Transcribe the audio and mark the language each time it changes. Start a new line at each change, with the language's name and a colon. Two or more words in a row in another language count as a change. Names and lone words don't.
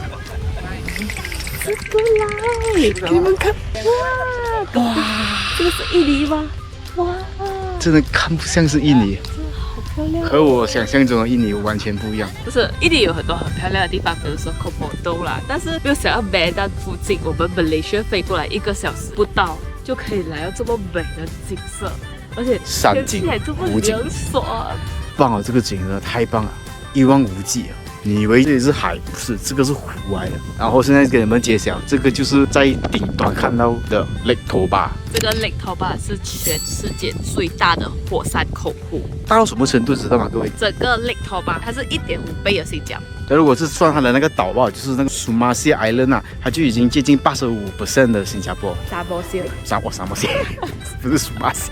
Chinese: 這個來，你們看，哇，這個是印尼嗎？哇，真的看不像是印尼，真的好漂亮，和我想象中的印尼完全不一樣。不是，印尼有很多很漂亮的地方，比如說 Komodo 啦，但是沒有想到 Medan 附近，我們 Malaysia 飛過來1個小時不到，就可以來到這麼美的景色，而且天氣還這麼涼爽。棒哦，這個景色太棒了，一望無際啊！你以為這裡是海，不是，這個是湖來的。然後現在給你們揭曉，這個就是在頂端看到的 Lake Toba。這個 Lake Toba 是全世界最大的火山口湖，大到什麼程度知道嗎？各位，整個 Lake Toba 它是1.5倍的新加坡。那如果是算它的那個島吧，就是那個 Sumatra Island 啊，它就已經接近85% 的新加坡。沙漠線，不是 Sumatra。